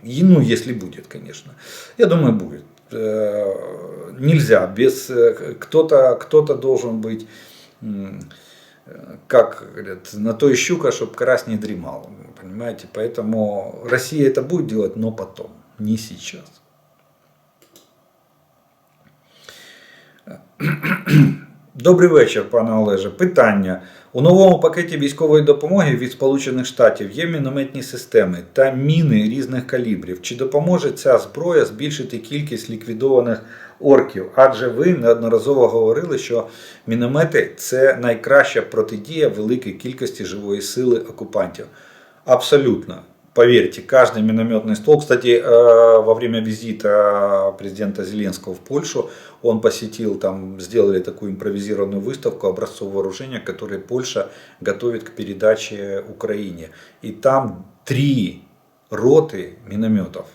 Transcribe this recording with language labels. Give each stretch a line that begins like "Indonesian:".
Russian: И, ну, если будет, конечно. Я думаю, будет. Нельзя, без кто-то должен быть, как говорят, на то и щука, чтобы карась не дремал. Понимаете? Поэтому Россия это будет делать, но потом, не сейчас.
Ukrainian: Добрий вечір, пане Олеже. Питання. У новому пакеті військової допомоги від Сполучених Штатів є мінометні системи та міни різних калібрів. Чи допоможе ця зброя збільшити кількість ліквідованих орків? Адже ви неодноразово говорили, що міномети – це найкраща протидія великій кількості живої сили окупантів. Абсолютно.
Russian: Поверьте, каждый минометный ствол. Кстати, во время визита президента Зеленского в Польшу, он посетил, там сделали такую импровизированную выставку образцов вооружения, которые Польша готовит к передаче Украине. И там 3 роты минометов.